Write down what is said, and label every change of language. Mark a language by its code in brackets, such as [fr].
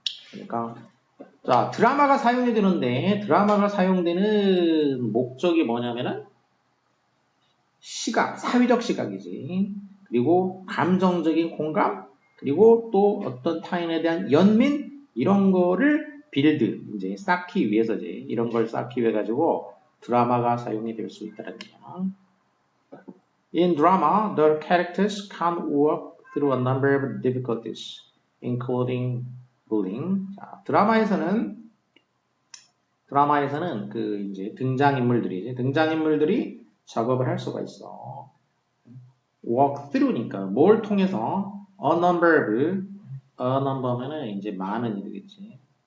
[ko] 그러니까 자 드라마가 사용이 되는데 드라마가 사용되는 목적이 뭐냐면은 시각, 사회적 시각이지. 그리고 감정적인 공감, 그리고 또 어떤 타인에 대한 연민 이런 거를 빌드 이제 쌓기 위해서지. 이런 걸 쌓기 위해 가지고 드라마가 사용이 될 수 있다는 거야. [en] In drama, the characters can work through a number of difficulties, including bullying. [ko] 자, 드라마에서는 그 이제 등장인물들이 작업을 할 수가 있어. walk through니까 뭘 통해서 a number면은 이제 많은이 되겠지.